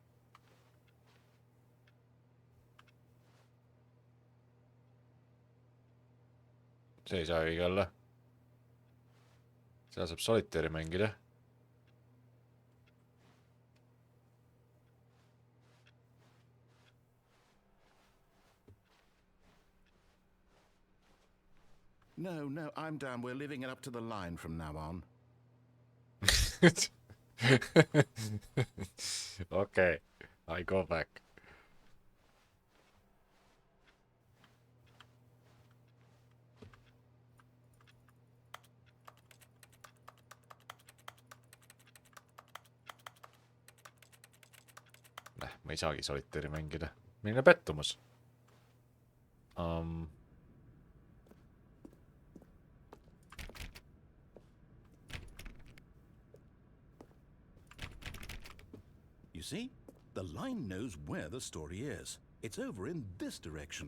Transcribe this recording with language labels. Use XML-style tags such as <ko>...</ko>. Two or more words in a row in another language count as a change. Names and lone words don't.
<et>See ei saa õige olla. Seal saab solitaari mängida.</et> <en>No, I'm down. We're leaving it up to the line from now on. Okay, I go back.</en> <et>Ma ei saagi solitaari mängida. Milline pettumus.</et> <en>You see? The line knows where the story is. It's over in this direction.</en>